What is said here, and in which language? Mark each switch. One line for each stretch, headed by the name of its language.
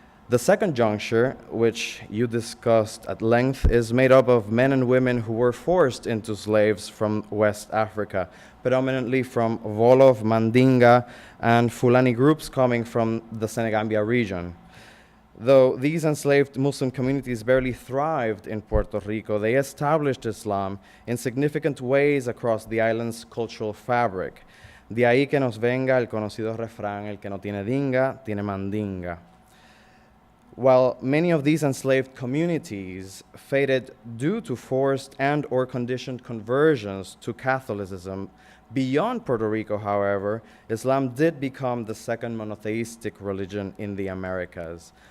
English: The second juncture, which you discussed at length, is made up of men and women who were forced into slaves from West Africa, predominantly from Wolof, Mandinga, and Fulani groups coming from the Senegambia region. Though these enslaved Muslim communities barely thrived in Puerto Rico, they established Islam in significant ways across the island's cultural fabric.
Spanish: De ahí que nos venga el conocido refrán, el que no tiene dinga, tiene mandinga.
English: While many of these enslaved communities faded due to forced and or conditioned conversions to Catholicism, beyond Puerto Rico, however, Islam did become the second monotheistic religion in the Americas.